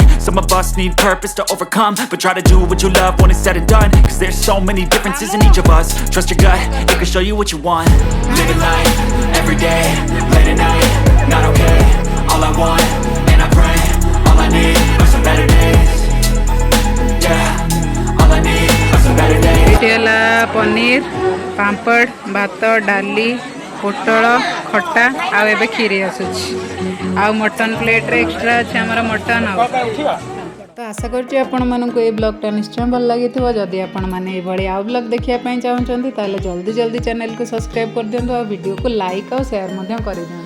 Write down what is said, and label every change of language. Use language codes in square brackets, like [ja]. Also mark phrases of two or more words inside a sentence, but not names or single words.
[en] Some of us need purpose to overcome. But try to do what you love when it's said and done, cause there's so many differences in each of us. Trust your gut, it can show you what you want. Living life, every day, late at night, not okay. All I want, and I pray, all I need are some better days. Yeah, all I need are some better days. [or] ଏଠି ହେଲା ପନିର ପାମ୍ପଡ଼ ଭାତ ଡାଲି ପୋଟଳ ଖଟା ଆଉ ଏବେ କ୍ଷୀରି ଆସୁଛି ଆଉ ମଟନ ପ୍ଲେଟ୍ରେ ଏକ୍ସଟ୍ରା ଅଛି ଆମର ମଟନ। ଆଉ ତ ଆଶା କରୁଛି ଆପଣମାନଙ୍କୁ এই ବ୍ଲଗ୍ଟା ନିଶ୍ଚୟ ଭଲ ଲାଗିଥିବ। ଯଦି ଆପଣମାନେ ଏଇଭଳି ଆଉ ବ୍ଲଗ୍ ଦେଖିବା ପାଇଁ ଚାହୁଁଛନ୍ତି ତାହେଲେ [hi] जल्दी जल्दी [or] ଚ୍ୟାନେଲକୁ ସବସ୍କ୍ରାଇବ୍ କରିଦିଅନ୍ତୁ ଆଉ ଭିଡ଼ିଓକୁ ଲାଇକ୍ ଆଉ ସେୟାର ମଧ୍ୟ କରିଦିଅନ୍ତୁ।